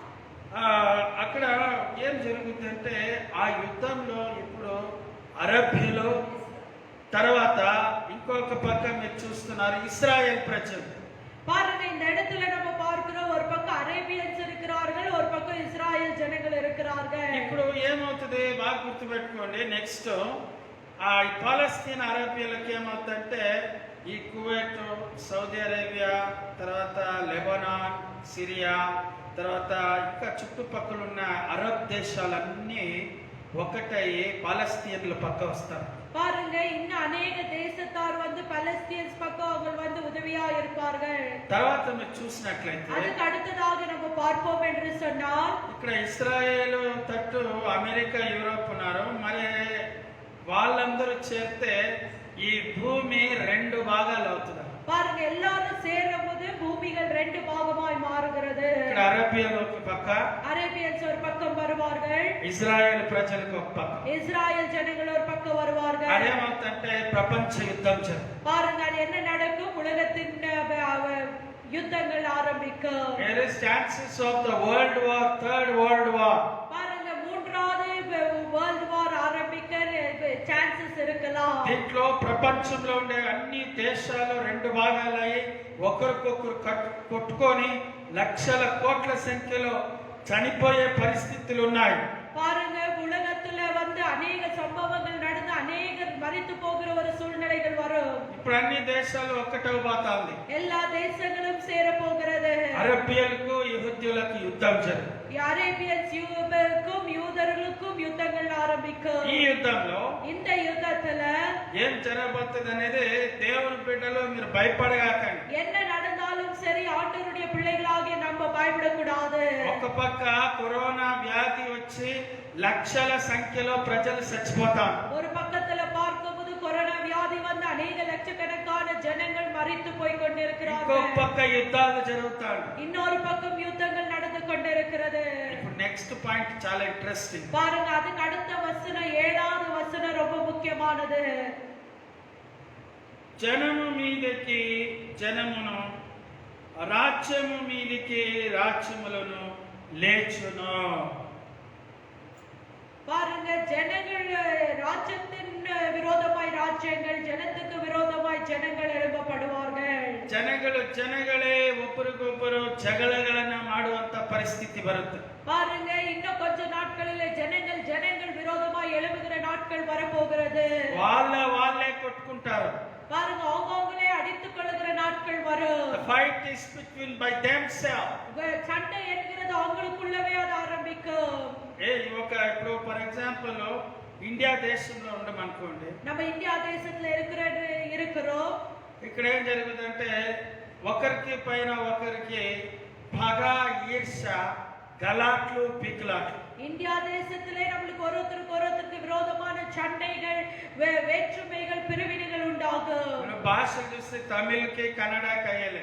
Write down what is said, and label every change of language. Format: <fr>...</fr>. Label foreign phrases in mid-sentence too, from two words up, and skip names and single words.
<te>అక్కడ ఏం జరుగుతుందంటే ఆ యుద్ధంలో ఇప్పుడు అరబ్బీలు, తర్వాత ఇంకొక పక్క మీరు చూస్తున్నారు ఇస్రాయేల్ ప్రజలు.</te> <ta>பாருங்க, இந்த இடத்துல நம்ம பார்க்கிறோம், ஒரு பக்கம் அரேபியன்ஸ் இருக்கிறார்கள், ஒரு பக்கம் இஸ்ராயேல் ஜனங்கள் இருக்கிறார்கள்.</ta> <te>ఇప్పుడు ఏమవుతుంది బాగా గుర్తుపెట్టుకోండి. నెక్స్ట్ ఆ పాలస్తీన్ అరబీలకు ఏమవుతుందంటే ఈ కువైట్, సౌదీ అరేబియా, తర్వాత లెబనాన్, సిరియా, తర్వాత ఇంకా చుట్టుపక్కల ఉన్న అరబ్ దేశాలన్నీ ఒకటై పాలస్తీన్ల పక్క వస్తారు.</te> <ta>பாருங்க, இன்னும் அநேக தேசத்தார் வந்து பலஸ்தீன்ஸ் பக்கம் அவங்க வந்து உதவியா இருப்பார்கள்.</ta> <te>తర్వాత మీరు చూసినట్లయితే</te> <ta>அதுக்கு அடுத்ததாக நம்ம பார்ப்போம் என்று சொன்னால்,</ta> <te>ఇక్కడ ఇస్రాయేల్ తట్టు అమెరికా, యూరోప్ ఉన్నారు. మరి వాళ్ళందరూ చేరితే ఈ భూమి రెండు భాగాలు అవుతుంది.</te> <ta>பாருங்க, எல்லாரும் சேரும்போது பூமிகள் ரெண்டு பாகமாய் மாறுகிறது.</ta> <te>ఇక్కడ అరబియన్ ఒక పక్క,</te> <ta>அரேபியன்ஸ் ஒரு பக்கம் வருவார்கள்,</ta> <te>ఇజ్రాయెల్ ప్రజలకు ఒక పక్క.</te> <ta>இஸ்ராயேல் ஜனங்கள் ஒரு பக்கம் வருவார்கள்.</ta> <te>అదేమవుతుందంటే ప్రపంచ యుద్ధం జరుగుతుంది.</te> <ta>பாருங்க, அது என்ன நடக்கும்? உலகத்தின் யுத்தங்கள் ஆரம்பிக்கும்.</ta> <en>There is chances of the world war, third world war.</en> <ta>பாருங்க, மூன்றாவது</ta> <en>world war</en> <ta>ஆரம்பிக்க சான்சஸ் இருக்கலாம்.</ta> <te>దీంట్లో ప్రపంచంలో ఉండే అన్ని దేశాలు రెండు భాగాలై ఒకరికొకరు కొట్టుకొని లక్షల కోట్ల సంఖ్యలో చనిపోయే పరిస్థితులు ఉన్నాయి.</te> <ta>பாருங்க, உலகத்துல வந்து அநேக சம்பவங்கள் நடந்து அநேகர் மரித்து போகிற ஒரு சூழ்நிலைகள் வரும்.</ta> <te>ఇప్పుడు అన్ని దేశాలు ఒక్కటవబోతుంది.</te> <ta>எல்லா தேசங்களும் சேர போகிறது.</ta> <te>అరబియలకు, యెహూద్యులకు యుద్ధం జరుగుతుంది.</te> <ta>அரேபியன்ஸுக்கும் யூதர்களுக்கும் யுத்தங்கள் ஆரம்பிக்கும்.</ta> <te>ఈ యుద్ధంలో</te> <ta>இந்த யுத்தத்துல</ta> <te>ఏం జరగబోతుంది అనేది దేవుని బిడ్డలు మీరు భయపడగాకండి.</te> <ta>என்ன நடந்தாலும் சரி, ஆண்டவருடைய பிள்ளைகளாகிய நம்ம பயப்படக்கூடாது.</ta> <te>ఒక పక్క కరోనా వ్యాధి వచ్చి లక్షల సంఖ్యలో ప్రజలు చచ్చిపోతారు.</te> <ta>ஒரு பக்கத்துல பார்க்கும்போது கொரோனா வியாதி வந்து அநேக லட்சக்கணக்கான ஜனங்கள் மரித்து போய்</ta> <te>ఇంకో</te> <ta>கொண்டிருக்கிறார்கள்.</ta> <te>పక్క యుద్ధాలు జరుగుతాయి.</te> <ta>இன்னொரு பக்கம் யுத்தங்கள் நடந்து கொண்டிருக்கிறது.</ta> <te>ఇప్పుడు</te> <en>next point</en> <te>చాలా ఇంట్రెస్టింగ్.</te> <ta>பாருங்க, அதுக்கு அடுத்த வசனம் 7வது வசனம் ரொம்ப முக்கியமானது.</ta> <te>జనము మీదకి జనమును, రాజ్యము మీదకి రాజ్యములను లేచును.</te> <ta>பாருங்க, ஜனங்கள் ராஜ்யத்தின் விரோதமாய் ராஜ்யங்கள், ஜனத்துக்கு விரோதமாய் ஜனங்கள் எழுப்பப்படுவார்கள்.</ta> <kn>ಜನಗಳೇ ಒಬ್ಬರಿಗೊಬ್ಬರು ಜಗಳಗಳನ್ನ ಮಾಡುವಂತ ಪರಿಸ್ಥಿತಿ ಬರುತ್ತೆ.</kn> <ta>பாருங்க, இன்னும் கொஞ்ச நாட்களிலே ஜனங்கள் விரோதமாய் எழுப்புகிற நாட்கள் வரப்போகிறது.</ta> <te>వాళ్ళే కొట్టుకుంటారు.</te> <ta>பாருங்க, அவங்களே அடித்துக் கொள்ளுகிற நாட்கள் வரும்.</ta> <en>The fight is between by themselves.</en> <ta>சண்டை என்கிறது அவங்களுக்குள்ளவே அது ஆரம்பிக்கும்.</ta> <te>ఇప్పుడు</te> <en>for example</en> <te>ఇండియా దేశంలో ఉండమనుకోండి.</te> <ta>நம்ம இந்தியா தேசத்துல இருக்கிறோம்.</ta> <te>ఇక్కడ ఏం జరుగుతుందంటే ఒకరికి పైన ఒకరికి పగ, ఈర్ష, గలాట్లు, పీకులాట్లు.</te> <ta>இந்தியா தேசத்திலே நம்மளுக்கு ஒருத்தருக்கு விரோதமான சண்டைகள், வேற்றுமைகள், பிரிவினைகள் உண்டாகும்.</ta> <te>భాష చూస్తే తమిళ్కి కన్నడ కయ్యలే.</te>